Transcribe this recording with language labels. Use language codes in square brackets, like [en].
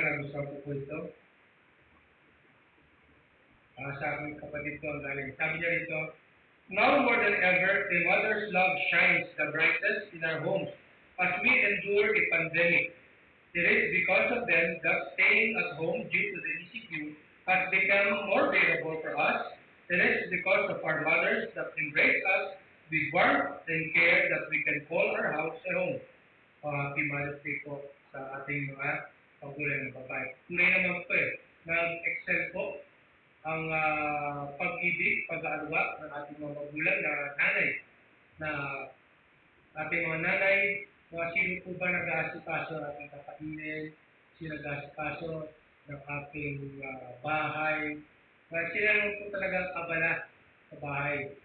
[tl] Nagustuhan ko po ito. Sa aking kapatid ko ang galing. Sabi niya dito, [en] now more than ever, a mother's love shines the brightest in our homes as we endure a pandemic. It is because of them that staying at home due to the ECQ has become more bearable for us. It is because of our mothers that embrace us with warmth and care that we can call our house a home. Happy Mother's Day [tl] po sa ating mga magulang na babae. Tunay naman po nag-excel po ang pag-ibig, pag-aalwa ng ating mga magulang na nanay, na ating mga nanay, sino po ba nag-aasikaso ng ating kapatid, sino nag-aasikaso ng ating bahay, sila naman po talagang abala sa bahay.